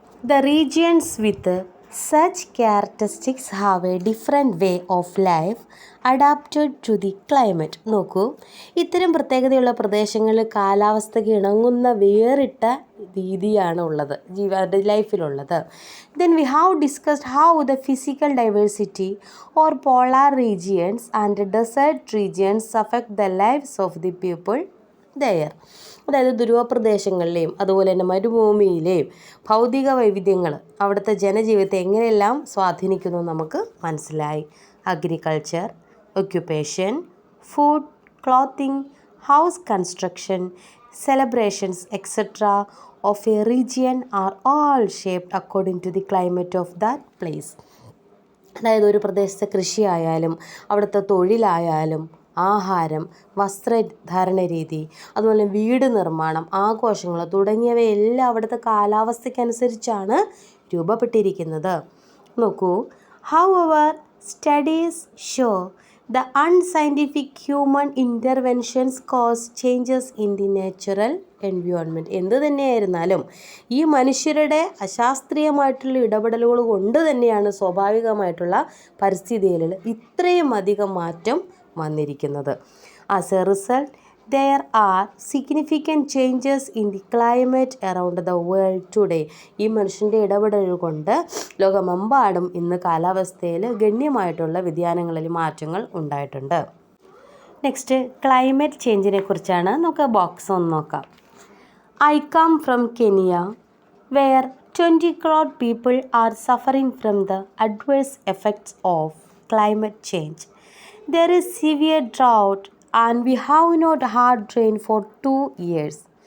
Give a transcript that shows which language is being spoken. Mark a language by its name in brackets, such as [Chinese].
[English] The regions with such characteristics have a different way of life adapted to the climate. [Malayalam] നോക്കൂ, ഇത്തരം പ്രത്യേകതയുള്ള പ്രദേശങ്ങളിൽ കാലാവസ്ഥയ്ക്ക് ഇണങ്ങുന്ന വേറിട്ട രീതിയാണ് ഉള്ളത് ലൈഫിലുള്ളത്. [English] Then we have discussed how the physical diversity or polar regions and desert regions affect the lives of the people there. [Malayalam] അതായത് ധ്രുവപ്രദേശങ്ങളിലെയും അതുപോലെ തന്നെ മരുഭൂമിയിലെയും ഭൗതിക വൈവിധ്യങ്ങൾ അവിടുത്തെ ജനജീവിതത്തെ എങ്ങനെയെല്ലാം സ്വാധീനിക്കുന്നു നമുക്ക് മനസ്സിലായി. [English] Agriculture, occupation, food, clothing, house construction, celebrations etcetera of a region are all shaped according to the climate of that place. [Malayalam] അതായത് ഒരു പ്രദേശത്തെ കൃഷിയായാലും അവിടുത്തെ തൊഴിലായാലും ആഹാരം, വസ്ത്രധാരണ രീതി, അതുപോലെ വീട് നിർമ്മാണം, ആഘോഷങ്ങൾ തുടങ്ങിയവയെല്ലാം അവിടുത്തെ കാലാവസ്ഥയ്ക്കനുസരിച്ചാണ് രൂപപ്പെട്ടിരിക്കുന്നത്. നോക്കൂ, [English] However studies show the unscientific human interventions cause changes in the natural environment. [Malayalam] എന്ത് തന്നെയായിരുന്നാലും ഈ മനുഷ്യരുടെ അശാസ്ത്രീയമായിട്ടുള്ള ഇടപെടലുകൾ കൊണ്ട് തന്നെയാണ് സ്വാഭാവികമായിട്ടുള്ള പരിസ്ഥിതിയിൽ ഇത്രയും അധികം മാറ്റം വന്നിരിക്കുന്നത്. [English] As a result there are significant changes in the climate around the world today. [Malayalam] ഈ മനുഷ്യൻ്റെ ഇടപെടൽ കൊണ്ട് ലോകമെമ്പാടും ഇന്ന് കാലാവസ്ഥയിൽ ഗണ്യമായിട്ടുള്ള വ്യതിയാനങ്ങളിൽ മാറ്റങ്ങൾ ഉണ്ടായിട്ടുണ്ട്. നെക്സ്റ്റ് ക്ലൈമറ്റ് ചേഞ്ചിനെ കുറിച്ചാണ്. നമുക്ക് ബോക്സ് ഒന്ന് നോക്കാം. [English] I come from Kenya where 20 crore people are suffering from the adverse effects of climate change. There is severe drought and we have not had rain for 2 years.